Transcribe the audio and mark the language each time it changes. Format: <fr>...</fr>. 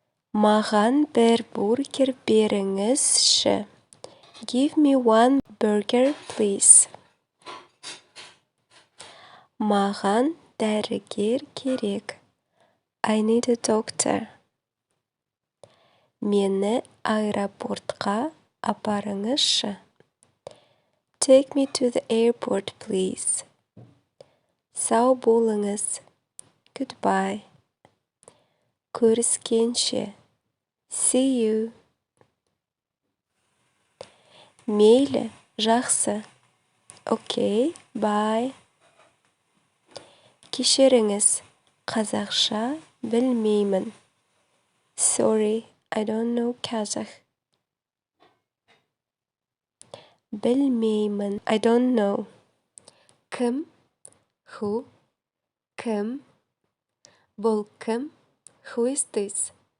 <kk>Маған бір бургер беріңізші.</kk> <en>Give me one burger, please.</en> <kk>Маған дәрігер керек.</kk> <en>I need a doctor.</en> <kk>Мені аэропортқа апарыңызшы.</kk> <en>Take me to the airport, please.</en> <kk>Сау болыңыз.</kk> <en>Goodbye.</en> <kk>Көріскенше.</kk> <en>See you.</en> <kk>Мейлі, жақсы.</kk> <en>Okay, bye.</en> <kk>Кешіріңіз, қазақша білмеймін.</kk> <en>Sorry, I don't know Kazakh.</en> <kk>Білмеймін,</kk> <en>I don't know.</en> <kk>Кім?</kk> <en>Who?</en> <kk>Кім? Бұл кім?</kk> <en>Who is this?</en>